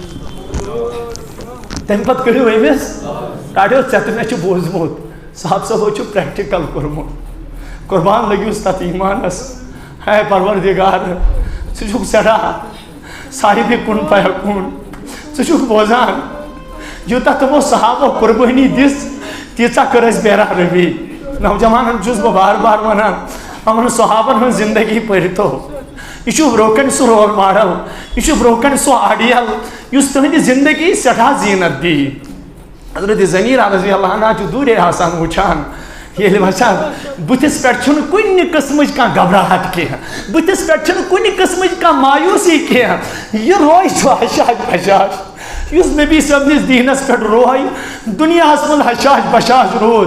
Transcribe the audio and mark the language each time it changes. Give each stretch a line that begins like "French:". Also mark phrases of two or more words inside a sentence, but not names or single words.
Kashmiri: تمہِ پتہٕ کٔڑِو أمِس کڑیو ژےٚ تہٕ مےٚ چھُ بوٗزمُت صاحب صٲبو چھُ پریکٹِکل کوٚرمُت قربان لٔگِوُس تتھ ایٖمانس ہے پروردگار ژٕ چھُکھ سٮ۪ٹھاہ صاحبِ
Arabic: کُن فیکوٗن
Kashmiri: ژٕ چھُکھ بوزان یوٗتاہ تِمو صحابو قربٲنی دِژ تیٖژاہ کٔر اَسہِ بے رحمی. نوجوانن چھُس بہٕ بار بار ونان یِمن صحابن ہٕنٛز زندگی پٔرتو یہ چھُ برونٛہہ کنہِ سُہ
English: role model
Kashmiri: یہ چھُ برونٛہہ کنہِ سُہ آڈیل یُس تُہنٛدِ زندگی سٮ۪ٹھاہ زیٖنت دی. حضرت زنیرہ رضی اللہ عنہا چھُ دوٗرے آسان وٕچھان ییٚلہِ وٕچھان بٕتھِس پٮ۪ٹھ چھُنہٕ کُنہِ قٕسمٕچ کانٛہہ گھبراہٹ کینٛہہ بٕتھِس پٮ۪ٹھ چھُنہٕ کُنہِ قٕسمٕچ کانٛہہ مایوٗسی کینٛہہ یہِ روے چھُ حشاش بشاش یُس نبی صٲبنِس دیٖنس پٮ۪ٹھ روے دُنیاہس منٛز حشاش بشاش روٗد.